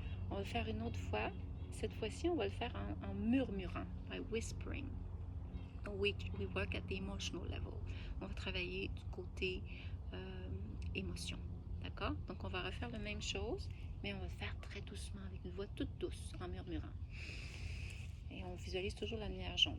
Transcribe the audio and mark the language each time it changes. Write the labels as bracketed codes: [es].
[fr] On va le faire une autre fois. Cette fois-ci, on va le faire en murmurant, [en] by whispering. We work at the emotional level. [fr] On va travailler du côté émotion. D'accord? Donc, on va refaire la même chose, mais on va le faire très doucement, avec une voix toute douce, en murmurant. Et on visualise toujours la lumière jaune.